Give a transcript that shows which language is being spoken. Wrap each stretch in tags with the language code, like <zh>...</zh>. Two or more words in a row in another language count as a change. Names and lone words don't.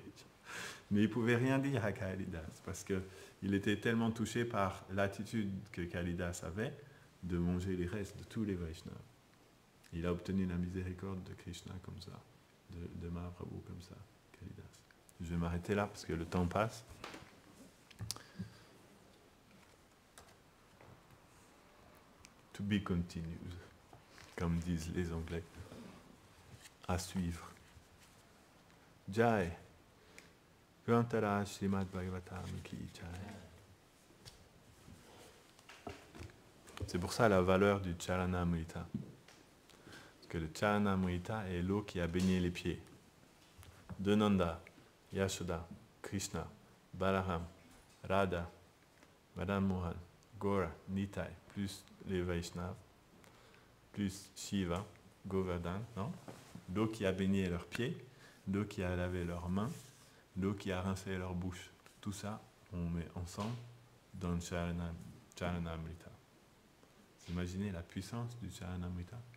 <fr>Mais il ne pouvait rien dire à Kalidas, parce qu'il était tellement touché par l'attitude que Kalidas avait de manger les restes de tous les Vaishnavas. Il a obtenu la miséricorde de Krishna comme ça, de Mahaprabhu comme ça, Kalidas. Je vais m'arrêter là parce que le temps passe.</fr> <en>To be continued,</en> <fr>comme disent les Anglais. À suivre. Jai.</fr> <hi>ग्रंथराज श्रीमद् भागवतम् की जय.</hi> <fr>C'est pour ça la valeur du Charanamrita. Parce que le Charanamrita est l'eau qui a baigné les pieds de Nanda, Yashoda, Krishna, Balaram, Radha, Madan Mohan, Gora, Nitai, plus les Vaishnavas, plus Shiva, Govardhan, non? L'eau qui a baigné leurs pieds, l'eau qui a lavé leurs mains, l'eau qui a rincé leur bouche. Tout ça, on met ensemble dans le Charanamrita. Vous imaginez la puissance du Charanamrita?</fr>